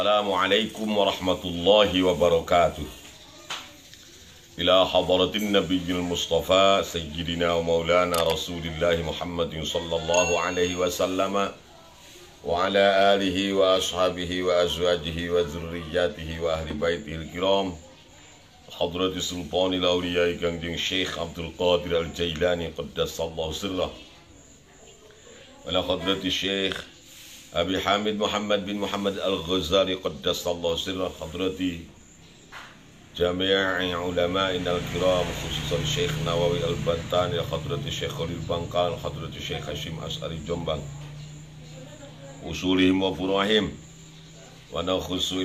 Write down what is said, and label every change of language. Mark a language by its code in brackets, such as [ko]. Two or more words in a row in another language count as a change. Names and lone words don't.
[ar] السلام عليكم ورحمة الله وبركاته إلى حضرة النبي المصطفى سيدنا ومولانا رسول الله محمد صلى الله عليه وسلم وعلى آله وأصحابه وأزواجه وذريته وأهل بيته الكرام. حضرة سلطان الأولياء Kangjeng الشيخ عبد القادر الجيلاني قدس الله سره. ولحضرة الشيخ أبي حامد محمد بن محمد الغزالي قدس الله سره. حضرة جميع علمائنا الكرام خصوصا الشيخ نووي البنتاني حضرة الشيخ خليل Bangkal حضرة الشيخ هاشم أشعري Jombang أصولهم وفروعهم ونخص